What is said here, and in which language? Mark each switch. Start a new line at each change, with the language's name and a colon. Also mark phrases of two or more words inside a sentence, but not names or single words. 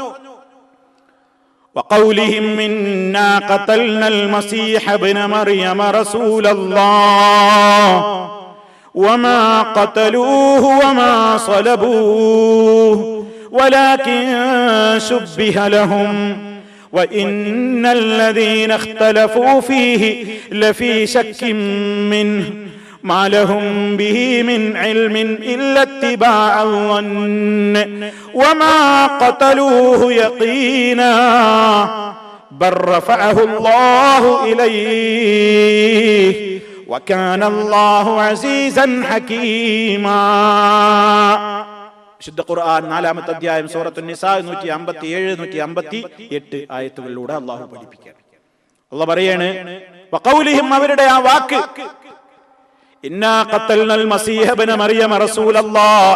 Arabic: وقولهم إنا قتلنا المسيح ابن مريم رسول الله وما قتلوه وما صلبوه ولكن شبه لهم وإن الذين اختلفوا فيه لفي شك منه ما لهم به من علم إلا اتباع الظن وما قتلوه يقينا بل رفعه الله إليه وكان الله عزيزا حكيما.
Malayalam: വിശുദ്ധ ഖുർആൻ 4-ാമത്തെ അധ്യായം സൂറത്തുൻ നിസാ 157, 158 ആയത്തുകളിലൂടെ അല്ലാഹു പഠിപ്പിക്കുകയാണ്. അല്ലാഹു പറയാണ്, വഖൗലിഹിം, അവരുടെ ആ വാക്ക്,
Arabic: إنا قتلنا المسيح ابن مريم رسول الله,